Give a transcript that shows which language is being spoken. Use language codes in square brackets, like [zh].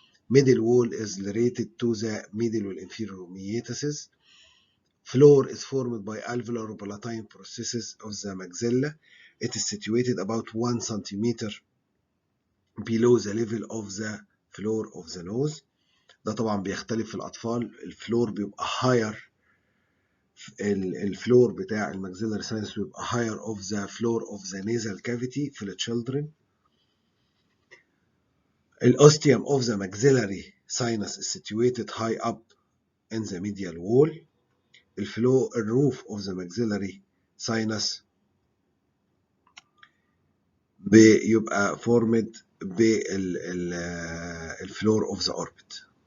[en] Middle wall is related to the middle والinferior meatuses. Floor is formed by alveolar palatine processes of the maxilla. It is situated about 1 centimeter below the level of the floor of the nose. [ar] ده طبعا بيختلف في الأطفال. الفلور بيبقى [en] higher. [ar] الفلور بتاع الماكسيلاري ساينس بيبقى [en] higher of the floor of the nasal cavity [ar] في الchildren. [en] Ostium of the maxillary sinus is situated high up in the medial wall. الروف of the maxillary sinus [ar] بيبقى [en] formed بالفلور of the orbit.